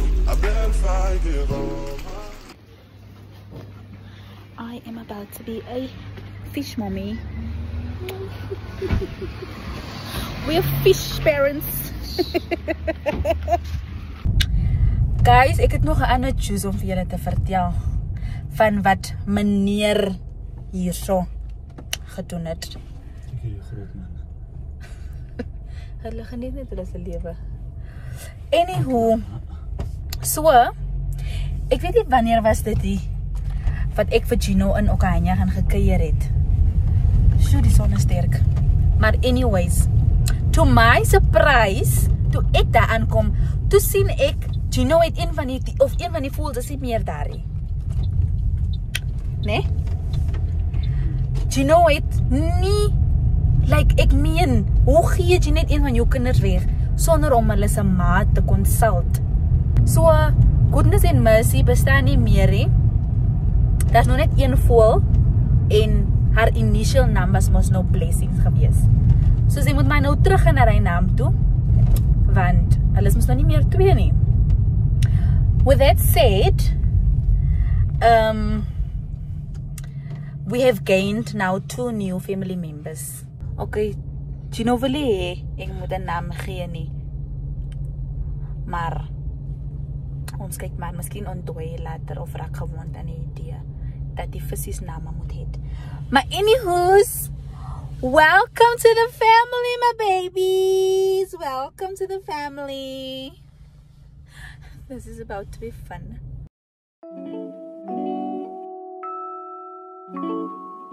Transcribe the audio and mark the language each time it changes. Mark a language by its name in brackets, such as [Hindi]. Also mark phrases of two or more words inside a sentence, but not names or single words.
[English] I better find it all. I am about to be a fish mommy. We're fish parents. Guys, [Afrikaans] ek het nog 'n ander juice om vir julle te vertel van wat meneer hierso gedoen het. Ek hierdie groot man. Hulle geniet net hulle se lewe. Anywho, so ek weet nie wanneer was dit die wat ek vir Gino in Okahanya gaan gekuier het. So die son is sterk. [English] Maar anyways, to my surprise, [Afrikaans] toe ek daar aankom, toe sien ek Gino het een van die voels is nie meer daar nie. Nee? Gino het nie, like ek meen, hoe gee jy net een van jou kinders weg sonder om hulle se maat te consult? So, goodness and mercy bestaan nie meer nie. Daar's nog net een voel en haar initial naam was mos nou Blessings gewees. So sy moet maar nou terug na haar naam toe, want hulle is mos nou nie meer twee nie. [English] With that said, we have gained now 2 new family members. [Afrikaans] Okay, Gino wil hê ek moet 'n naam gee nie. Maar ons kyk maar, miskien ontdooi later of raak gewoond aan die idee dat die visies name moet hê. Maar anywho's, [English] welcome to the family, my babies. Welcome to the family. This is about to be fun.